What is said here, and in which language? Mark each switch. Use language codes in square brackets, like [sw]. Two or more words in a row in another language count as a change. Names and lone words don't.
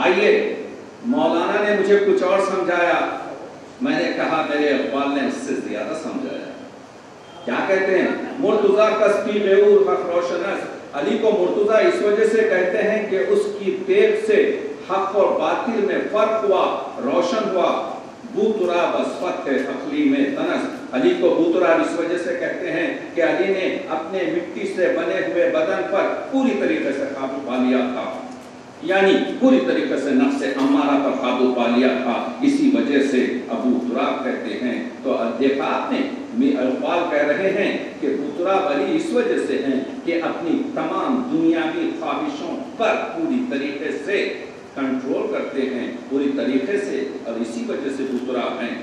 [ur] آئیے مولانا نے مجھے کچھ اور سمجھایا، میں نے کہا میرے اقبال نے اس سے زیادہ سمجھایا. کیا کہتے ہیں؟ [fa] مرتضی کسبی غیور حق روشنس. [ur] علی کو مرتضی اس وجہ سے کہتے ہیں کہ اس کی تیغ سے حق اور باطل میں فرق ہوا، روشن ہوا. [fa] بوتراب از فتح اقلیم تنس. [ur] علی کو بوتراب اس وجہ سے کہتے ہیں کہ علی نے اپنے مٹی سے بنے ہوئے بدن پر پوری طریقے سے قابو پا لیا تھا، یعنی پوری طریقے سے نفس امارہ پر قابو پا لیا تھا. اسی وجہ سے ابو تراب کہتے ہیں. تو دیکھا آپ نے اقبال کہہ رہے ہیں کہ بطراب علی اس وجہ سے ہیں کہ اپنی تمام دنیاوی خواہشوں پر پوری طریقے سے کنٹرول کرتے ہیں، پوری طریقے سے، اور اسی وجہ سے بطراب ہیں۔